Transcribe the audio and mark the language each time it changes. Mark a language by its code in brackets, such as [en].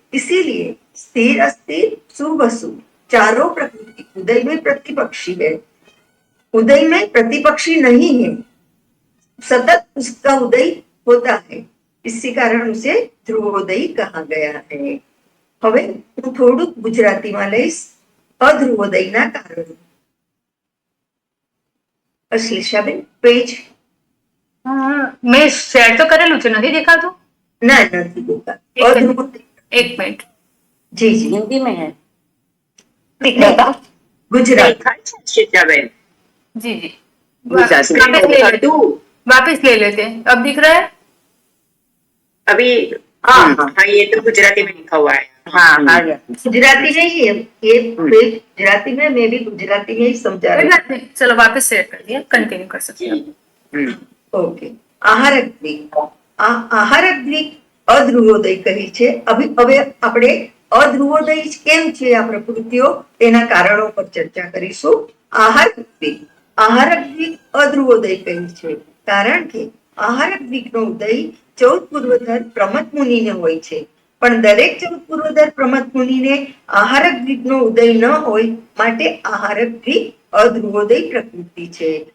[hi] इसीलिए स्थिर अस्थिर शुभ अशुभ चारों प्रकृति उदय में प्रतिपक्षी है, उदय में प्रतिपक्षी नहीं है, सतत उसका उदय होता है, इसी कारण उसे ध्रुवोदय कहा गया है। [gu] હવે હું થોડુંક ગુજરાતીમાં લઈશ અધ્રુવોદયના કારણો. અશ્લેષાબેન પેજ મેં શેર તો કરેલું છે, નથી દેખાતું? ના નથી દેખા. એક મિનિટ. અધ્રુવોદય એક મિનિટ. જી જી [hi] हिंदी में है नहीं, गुजरात शिक्षाबेन जी जी गुजराती में वापस ले लेते तू वापस ले लेते हैं। अब दिख रहा है? अभी हाँ हाँ ये तो गुजराती में लिखा हुआ है हाँ आ गया. गुजराती में ही है ये पेज, गुजराती में मैं भी गुजराती में ही समझा कोई रही बात नहीं, चलो वापस शेयर कर दिया, कंटिन्यू कर सकते हैं। [gu] हूँ. ઓકે. આહારક દ્વીપ, આ આહારક દ્વીપ અધ્રુવોદય કહી છે. હવે આપણે અધ્રુવોદય કેમ છે આ પ્રકૃતિઓ તેના કારણો પર ચર્ચા કરીશું. આહારક દ્વીપ અધ્રુવોદય કહી છે કારણ કે આહારક દ્વીપનો ઉદય 14 પૂર્વધર પ્રમથ મુનિને હોય છે, પણ દરેક 14 પૂર્વધર પ્રમથ મુનિને આહારક દ્વીપનો ઉદય ન હોય માટે આહારક દ્વીપ અધ્રુવોદય પ્રકૃતિ છે.